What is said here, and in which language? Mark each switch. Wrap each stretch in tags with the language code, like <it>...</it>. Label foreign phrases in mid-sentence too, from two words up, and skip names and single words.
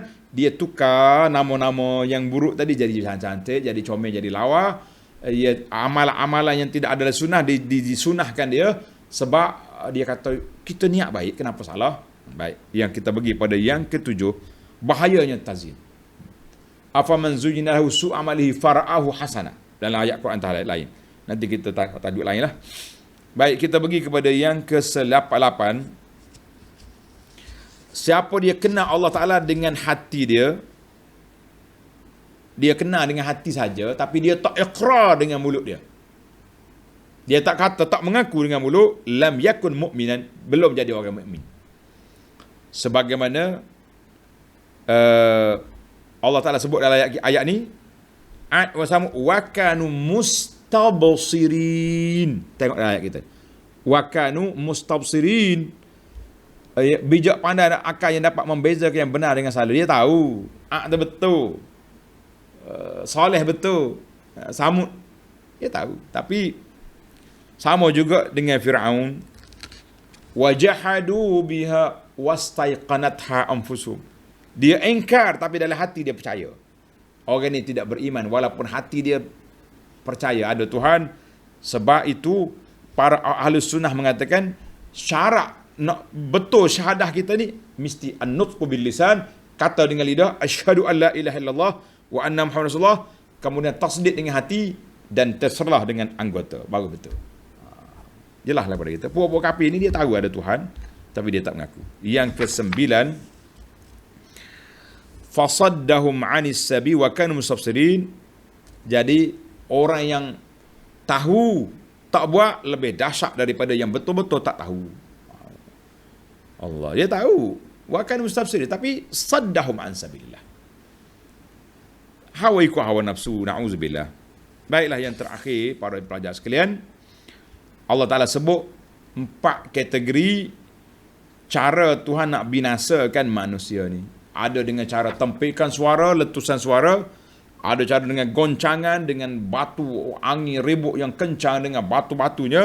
<ms>Dia tukar nama-nama yang buruk tadi jadi cantik, jadi comel, jadi lawa. Amalan-amalan yang tidak adalah sunnah disunahkan dia, sebab dia kata kita niat baik, kenapa salah? Baik. Yang kita pergi pada yang ketujuh, bahayanya tazyin.</ms> <ar>أفمن زين له سوء عمله فرآه حسنا,</ar> <ms>dalam ayat Quran lain. Nanti kita tajuk lain lah. Baik, kita pergi kepada yang ke-8. Siapa dia kenal Allah Ta'ala dengan hati dia kenal dengan hati saja, tapi dia tak iqrar dengan mulut dia. Dia tak kata, tak mengaku dengan mulut,</ms> <ar>لم يكن مؤمنا,</ar> <ms>belum jadi orang mukmin. Sebagaimana Allah Ta'ala sebut dalam ayat ni,</ms> <ar>وكانوا مستبصرين.</ar> <ms>Tengok dalam ayat kita,</ms> <ar>وكانوا مستبصرين.</ar> <ms>Bijak pandai dan akal yang dapat membezakan yang benar dengan salah. Dia tahu ada betul, soleh betul, Samud, dia tahu. Tapi sama juga dengan Fir'aun,</ms> <ar>وجحدوا بها واستيقنتها أنفسهم.</ar> <ms>Dia ingkar tapi dalam hati dia percaya. Orang ni tidak beriman walaupun hati dia percaya ada Tuhan. Sebab itu para ahli sunnah mengatakan syarat nak betul syahadah kita ni mesti</ms> <ar>النطق باللسان,</ar> <ms>kata dengan lidah</ms> <ar>أشهد أن لا إله إلا الله وأن محمدا رسول الله,</ar> <ms>kemudian tasdid dengan hati dan terserah dengan anggota, baru betul. Jelas lah pada kita. Puak-puak kafir ni dia tahu ada Tuhan tapi dia tak mengaku. Yang ke-9,</ms> <ar>فصدهم عن السبيل وكانوا مستبصرين.</ar> <ms>Jadi orang yang tahu tak buat lebih dahsyat daripada yang betul-betul tak tahu. Allah, dia tahu</ms> <ar>وكانوا مستبصرين</ar> <ms>tapi</ms> <ar>صدهم عن سبيل الله.</ar> <ms>Hawa ikut hawa nafsu, na'udzubillah. Baiklah, yang terakhir para pelajar sekalian, Allah Ta'ala sebut 4 kategori cara Tuhan nak binasakan manusia ni. Ada dengan cara tempikan suara, letusan suara. Ada cara dengan goncangan, dengan batu, angin ribut yang kencang dengan batu-batunya.</ms>